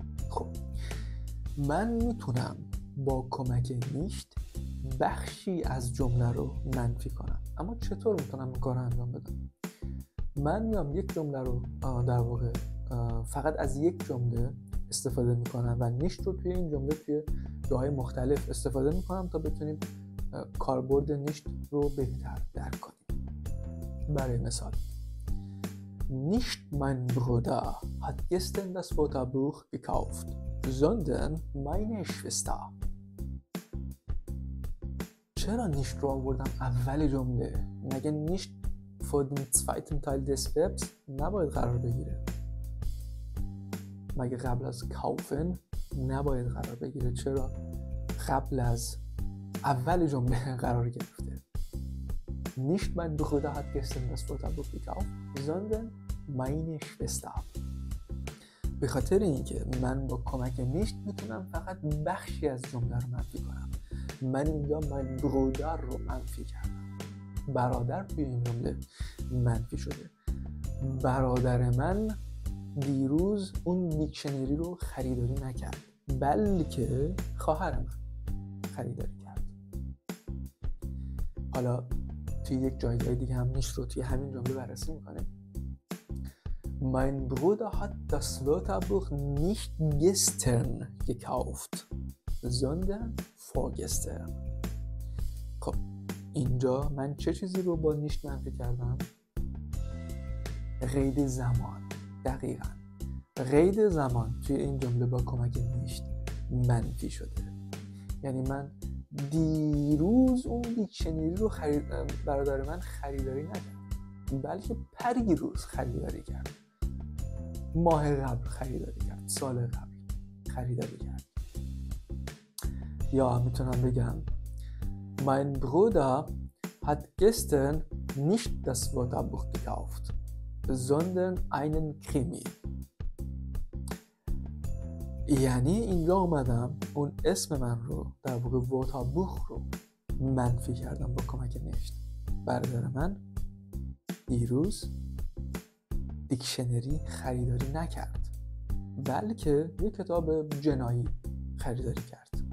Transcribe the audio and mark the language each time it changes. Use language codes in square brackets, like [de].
[fa] خب من میتونم با کمک نیشت بخشی از جمله رو منفی کنم، اما چطور میتونم این کار رو انجام بدم؟ من میام یک جمله رو در واقع فقط از یک جمله استفاده میکنم و نیشت رو توی این جمله توی جاهای مختلف استفاده میکنم تا بتونیم کاربرد نیشت رو بهتر درک کنیم. برای مثال [de] Nicht mein Bruder hat gestern das Wörterbuch gekauft, sondern meine Schwester. [fa] چرا نیشت رو آوردم اول جمله؟ مگه نیشت [de] vor dem zweiten Teil des Verbs [fa] نباید قرار بگیره؟ مگه قبل از kaufen نباید قرار بگیره؟ چرا قبل از اول جمله قرار گرفته؟ [de] Nicht mein Bruder hat gestern das Wörterbuch gekauft, sondern meine Schwester. [fa] به خاطر اینکه من با کمک نیشت میتونم فقط بخشی از جمله رو منفی کنم. من اینجا [de] mein Bruder [fa] رو منفی کردم. برادر توی این جمله منفی شده. برادر من دیروز اون دیکشنری رو خریداری نکرد، بلکه خواهر من خریداری کرد. حالا توی یک جایگاه دیگه هم نیشت رو توی همین جمله بررسی میکنیم. [de] Mein Bruder hat das Wörterbuch nicht gestern gekauft, sondern vorgestern. [fa] خب اینجا من چه چیزی رو با نیشت منفی کردم؟ قید زمان. دقیقاً قید زمان توی این جمله با کمک نیشت منفی شده. یعنی من دیروز اون دیکشنری رو برادر من خریداری نکرد، بلکه پریروز خریداری کرد، ماه قبل خریداری کرد، سال قبل خریداری کرد. یا میتونم بگم [de] Mein Bruder hat gestern nicht das Wörterbuch gekauft, sondern einen Krimi. [fa] یعنی اینجا اومدم اون اسم من رو در واقع وörterbuch رو منفی کردم با کمک نیشت. برادر من دیروز دیکشنری خریداری نکرد، بلکه یک کتاب جنایی خریداری کرد.